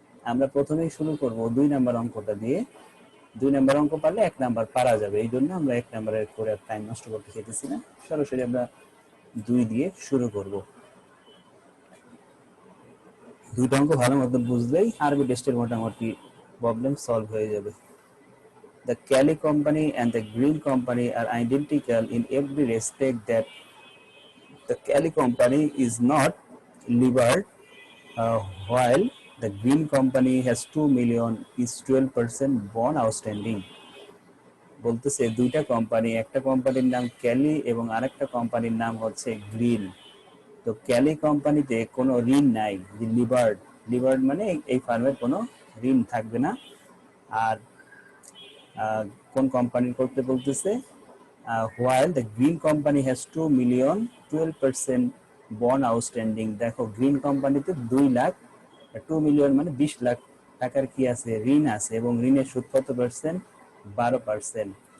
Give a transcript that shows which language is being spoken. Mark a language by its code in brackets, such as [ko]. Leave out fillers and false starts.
[bn] আমরা প্রথমেই শুরু করব 2 নাম্বার অঙ্কটা দিয়ে। 2 নাম্বার অঙ্ক পারলে 1 নাম্বার পারা যাবে, এই জন্য আমরা 1 নাম্বারের করে টাইম নষ্ট করতে চাইতেছি না, সরাসরি আমরা 2 দিয়ে শুরু করব। 2টা অঙ্ক ভালো মতো বুঝলেই আরবি টেস্টের মোটামুটি প্রবলেম সলভ হয়ে যাবে। [en] The Cali company and the Green company are identical in every respect that the Cali company is not levered, while the Green company has 2 million is 12% bond outstanding. [bn] বলতেছে 2টা কোম্পানি, একটা কোম্পানির নাম Kelly এবং আরেকটা কোম্পানির নাম হচ্ছে গ্রিন। তো ক্যালি কোম্পানিতে কোনো ঋণ নাই, যে লিভার্ড মানে এই ফার্মের কোনো ঋণ থাকবে না। আর কোন কোম্পানির করতে বলতেছে, [en] while the green company has 2 million 12% bond outstanding। [bn] দেখো গ্রিন কোম্পানিতে 2 লাখ, 2 মিলিয়ন মানে 20 লাখ টাকার কি আছে, ঋণ আছে, এবং ঋণের সুদ কত পার্সেন্ট, 12%।